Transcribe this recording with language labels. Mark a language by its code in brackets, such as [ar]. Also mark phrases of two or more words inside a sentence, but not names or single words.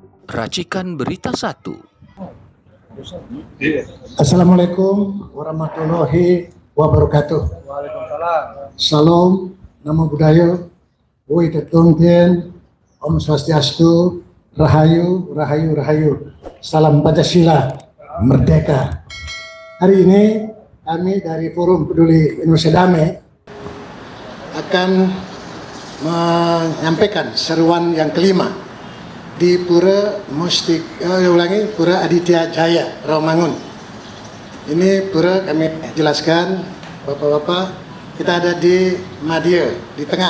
[id] Racikan Berita 1. [ar] السلام عليكم ورحمة الله وبركاته. [id] Waalaikumsalam. Salam, [pi] Namo Buddhaya, [zh] 惟德动天, [sa] ॐ स्वस्त्यस्तु, [id] Rahayu, Rahayu, Rahayu. Salam Pancasila, Merdeka. Hari ini kami dari Forum Peduli Indonesia Damai akan menyampaikan seruan yang kelima di Pura Pura Aditya Jaya, Rawamangun. Ini pura kami jelaskan, Bapak-bapak, kita ada di Madya, di tengah.